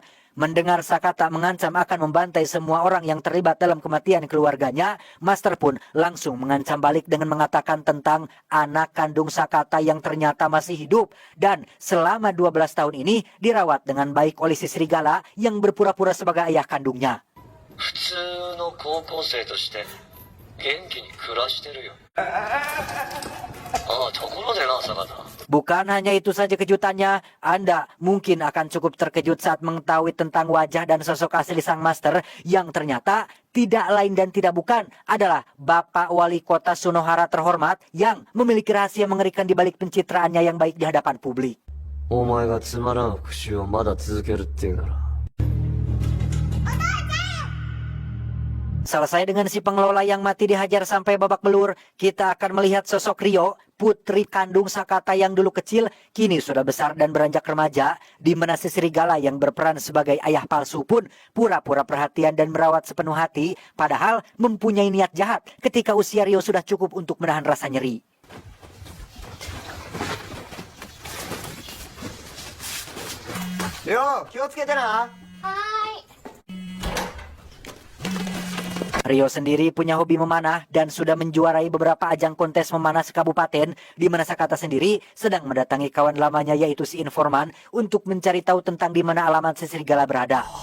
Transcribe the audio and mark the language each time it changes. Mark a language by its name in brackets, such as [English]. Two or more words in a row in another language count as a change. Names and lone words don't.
[Indonesian] Mendengar Sakata mengancam akan membantai semua orang yang terlibat dalam kematian keluarganya, Master pun langsung mengancam balik dengan mengatakan tentang anak kandung Sakata yang ternyata masih hidup dan selama 12 tahun ini dirawat dengan baik oleh si Serigala yang berpura-pura sebagai ayah kandungnya. [Japanese] 普通の高校生として元気に暮らしてるよ。ああ、ところでな、坂田。 [Indonesian] Bukan hanya itu saja kejutannya, Anda mungkin akan cukup terkejut saat mengetahui tentang wajah dan sosok asli sang master yang ternyata tidak lain dan tidak bukan adalah Bapak Wali Kota Sunohara terhormat yang memiliki rahasia mengerikan di balik pencitraannya yang baik di hadapan publik. [Japanese] お前がつまらん復讐をまだ続けるっていうなら。 [Indonesian] Selesai dengan si pengelola yang mati dihajar sampai babak belur, kita akan melihat sosok Rio, putri kandung Sakata yang dulu kecil kini sudah besar dan beranjak remaja, di mana si serigala yang berperan sebagai ayah palsu pun pura-pura perhatian dan merawat sepenuh hati, padahal mempunyai niat jahat ketika usia Rio sudah cukup untuk menahan rasa nyeri. Rio, [Japanese] 気をつけてな。 [Indonesian] Rio sendiri punya hobi memanah dan sudah menjuarai beberapa ajang kontes memanah sekabupaten, di mana Sakata sendiri sedang mendatangi kawan lamanya yaitu si informan untuk mencari tahu tentang di mana alamat si serigala berada.